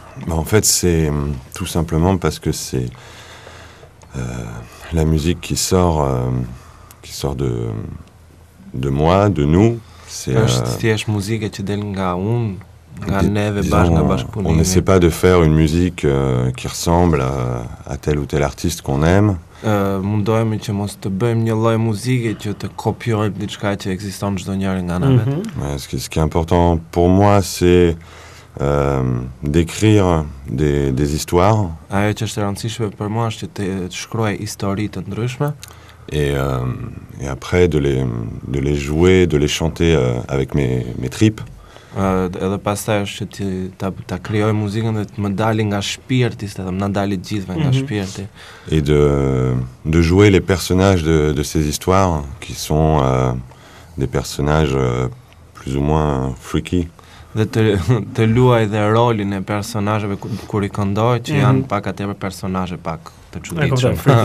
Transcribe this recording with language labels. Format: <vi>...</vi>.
<fr>En fait, c'est tout simplement parce que c'est la musique qui sort de moi, de nous, c'est</fr> <sq>Është thjesht muzike që del nga unë, nga neve bashkë nga bashkëpunimi.</sq> <fr>on n'essaie pas de faire une musique qui ressemble à tel ou tel artiste qu'on aime.</fr> <sq>Mundohemi që mos të bëjmë një lloj muzike që të kopjojmë diçka që ekziston çdo njëri nga ana vet.</sq> <fr>Ouais, ce qui est important pour moi, c'est d'écrire des histoires</fr> <sq>Ajo që është e rëndësishme për mua është që të shkruaj histori të ndryshme</sq> <fr>et après de les jouer, de les chanter avec mes tripes.</fr> <sq>Edhe pastaj është që ta krijoj muzikën dhe të më dali nga shpirti, se më na dali gjithëve nga shpirti.</sq> <fr>Et de jouer les personnages de ces histoires qui sont des personnages plus ou moins freaky.</fr> <sq>Dhe të luaj dhe rolin e personazheve kur I këndoj që janë pak atëherë personazhe pak të çuditshëm.</sq>